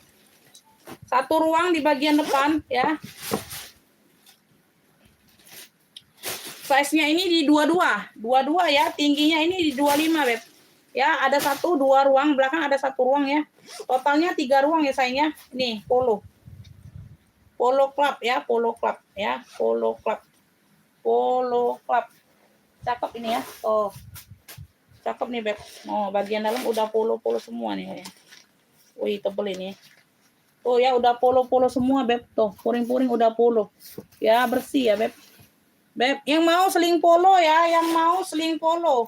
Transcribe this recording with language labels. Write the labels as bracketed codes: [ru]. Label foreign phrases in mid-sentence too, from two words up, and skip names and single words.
[id] 1 ruang di bagian depan ya. Size-nya ini di 22 ya, tingginya ini di 25 Beb. Ya, ada 1 2 ruang, belakang ada 1 ruang ya. Totalnya 3 ruang ya sayangnya. Nih, polo. Polo club ya, polo club ya, polo club. Polo club. Cakep ini ya. Oh. Cakep nih, Beb. Oh, bagian dalam udah polo semua nih. Wih, tebel ini. Oh ya, udah polo semua, Beb. Tuh, puring-puring udah polo. Ya, bersih ya, Beb. Beb, yang mau seling polo ya, yang mau seling polo.